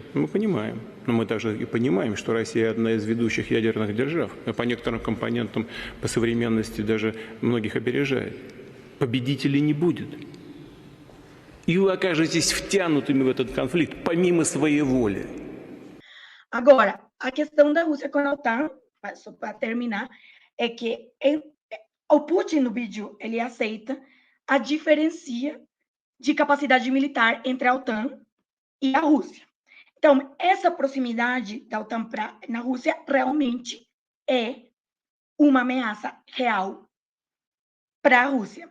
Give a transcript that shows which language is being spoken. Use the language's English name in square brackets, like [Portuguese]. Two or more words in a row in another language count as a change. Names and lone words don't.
[Russian] Мы понимаем. Но мы также и понимаем, что Россия одна из ведущих ядерных держав. По некоторым компонентам, по современности даже многих опережает. Победителей не будет. И вы окажетесь втянутыми в этот конфликт помимо своей воли. [Portuguese] Agora, a questão da Rússia com a OTAN, só para terminar, é que o Putin, no vídeo, ele aceita a diferença de capacidade militar entre a OTAN e a Rússia. Então, essa proximidade da OTAN na Rússia realmente é uma ameaça real para a Rússia.